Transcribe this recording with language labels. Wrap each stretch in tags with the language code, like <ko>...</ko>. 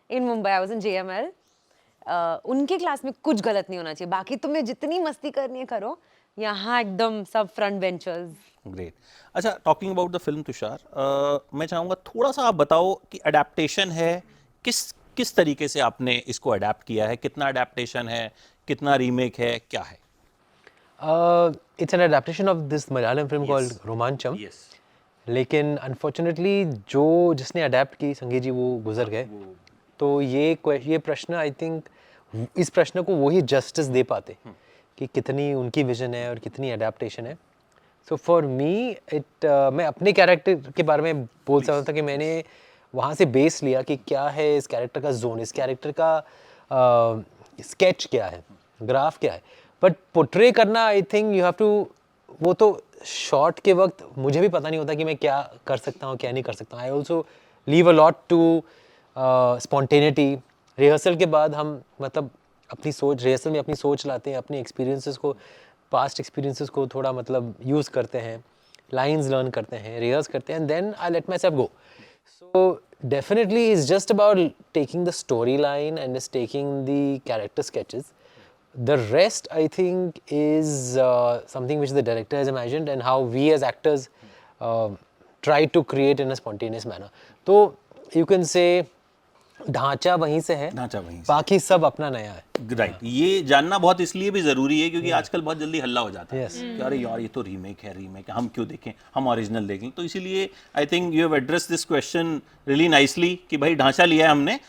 <en>In Mumbai I was in JML.</en> <hi>उनके class में कुछ गलत नहीं होना चाहिए, बाकी तुम्हें जितनी मस्ती करनी है करो. यहाँ एकदम सब फ्रंट बेंचर्स.</hi> <en>Great.</en> <hi>अच्छा,</hi> <en>talking about the film</en> <hi>Tushar, मैं चाहूँगा थोड़ा सा आप बताओ कि अडेप्टेशन है किस तरीके से आपने इसको अडेप्ट किया है, कितना अडेप्टेशन है, कितना रीमेक है, क्या है?</hi> <en>It's an adaptation of this Malayalam film called Romancham. Yes.</en> <hi>लेकिन अनफॉर्चुनेटली जो जिसने अडेप्ट की संगीत जी वो गुजर गए, तो ये प्रश्न</hi> <en>I think</en> <hi>इस प्रश्न को वही जस्टिस दे पाते कि कितनी उनकी विजन है और कितनी अडेप्टेशन है.</hi> <en>so for me</en> <hi>मैं अपने कैरेक्टर के बारे में बोल सकता था कि मैंने वहाँ से बेस लिया कि क्या है इस कैरेक्टर का जोन, इस कैरेक्टर का स्केच क्या है, ग्राफ क्या है. बट पोर्ट्रे करना I think you have to, वो तो शॉट के वक्त मुझे भी पता नहीं होता कि मैं क्या कर सकता हूँ क्या नहीं कर सकता हूँ.</hi> <en>I also leave a lot to spontaneity.</en> <hi>Rehearsal के बाद हम मतलब अपनी सोच, रिहर्सल में अपनी सोच लाते हैं, अपने एक्सपीरियंसेस को, पास्ट एक्सपीरियंसेस को थोड़ा मतलब यूज़ करते हैं, लाइंस लर्न करते हैं, रिहर्स करते हैं,</hi> <en>And then I let myself go. So definitely it's just about taking the storyline and just taking the character sketches. The rest I think is something which the director has imagined and how we as actors try to create in a spontaneous manner.</en> <hi>तो</hi> <en>you can say</en> <hi>ढांचा वहीं से है, ढांचा वहीं से, बाकी सब अपना नया है.</hi> <en>Right.</en> <hi>ये जानना बहुत इसलिए भी जरूरी है क्योंकि आजकल बहुत जल्दी हल्ला हो जाता है</hi> <en>Yes.</en> <hi>कि अरे यार ये तो रीमेक है, हम क्यों देखें, हम ओरिजिनल देखें. तो इसीलिए</hi> <en>I think you have address this question really nicely</en> <hi>कि भाई ढांचा लिया है हमने,</hi>